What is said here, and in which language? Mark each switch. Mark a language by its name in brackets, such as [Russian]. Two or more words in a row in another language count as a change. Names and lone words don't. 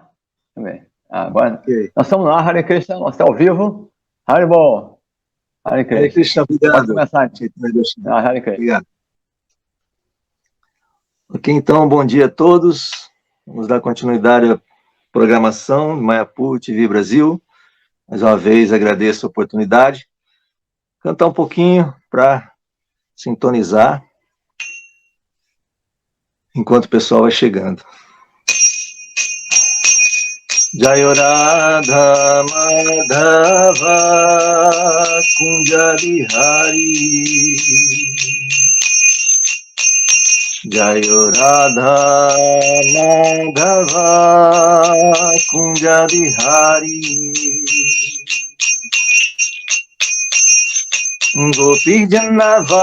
[Portuguese] Agora, okay. Nós estamos lá, [Sanskrit] हरे कृष्ण, [Portuguese] nós estamos ao vivo. [Sanskrit] हरिबोल। हरे कृष्ण. हरे कृष्ण, [Portuguese] obrigado. Pode começar. [Sanskrit] हरे कृष्ण. [Portuguese] Obrigado. Ok, então, bom dia a todos. Vamos dar continuidade à programação do Mayapur TV Brasil. Mais uma vez, agradeço a oportunidade. Cantar um pouquinho para sintonizar enquanto o pessoal vai chegando. [Sanskrit] जय राधा माधव कुञ्ज बिहारी जय राधा माधव कुञ्ज बिहारी गोपी जन